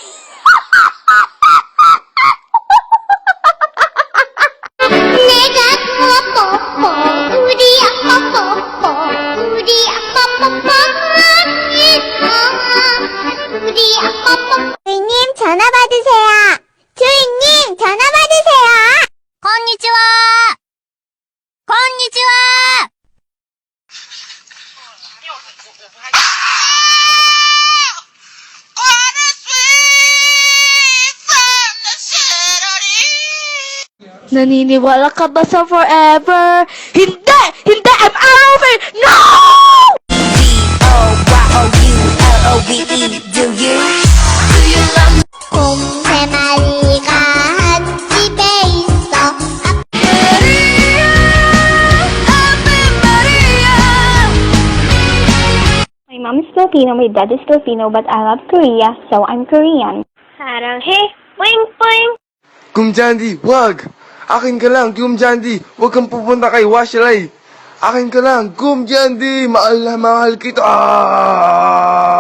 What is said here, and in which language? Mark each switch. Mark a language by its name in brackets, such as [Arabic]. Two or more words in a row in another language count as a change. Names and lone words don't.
[Korean] 내가 뽀뽀뽀 우리 아빠 뽀뽀 우리 아빠 뽀뽀합니다. 우리 아빠 뽀뽀. 주인님 전화 받으세요. 주인님 전화 받으세요. 건니치와. [Japanese] 건니치와. [Filipino] Naniniwala ka ba sa forever? Hindi! Hindi! [English] I'm over! No! D-O-Y-O-U-L-O-V-E, do you? [Korean] 곰 세 마리가 한 집에 있어. [English] My mom is Filipino, my dad is Filipino, but I love Korea, so I'm Korean. [Korean] 사랑해, 뽀잉 뽀잉. [Filipino] Kumjandi, wag! Akin ka lang, Kumjandi! Wag kang pupunta kay Washiray! Akin ka lang, Kumjandi! Mahal na mahal kita!